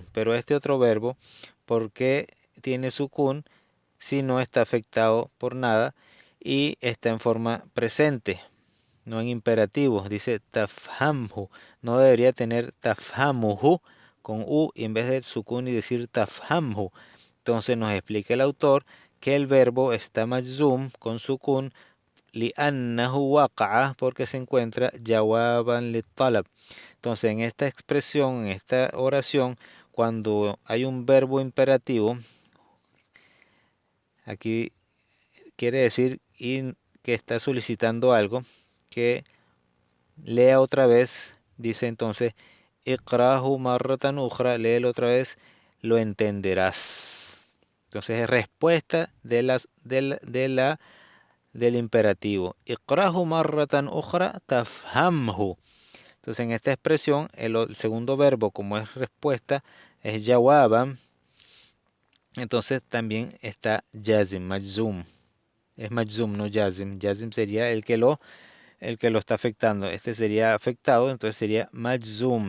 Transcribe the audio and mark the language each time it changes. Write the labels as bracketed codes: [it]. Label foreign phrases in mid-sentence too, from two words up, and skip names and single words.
[es] Pero este otro verbo, ¿por qué tiene sukun si no está afectado por nada y está en forma presente, no en imperativo? Dice tafhamhu, no debería tener tafhamuhu con u y en vez de sukun y decir tafhamhu. Entonces nos explica el autor que el verbo está majzum con sukun [ar] لأنه وقع, [es] porque se encuentra [ar] جوابا للطلب. [es] Entonces en esta expresión, en esta oración, cuando hay un verbo imperativo, aquí quiere decir que está solicitando algo, que lea otra vez, dice entonces, [ar] اقرأه مرة أخرى, [es] léelo otra vez, lo entenderás. Entonces es respuesta del imperativo. [ar] اقرأه مرة أخرى تفهمه. [es] Entonces en esta expresión el segundo verbo como es respuesta es jawaban. Entonces también está jazim, majzum. Es majzum, no jazim. Jazim sería el que lo está afectando. Este sería afectado, entonces sería majzum.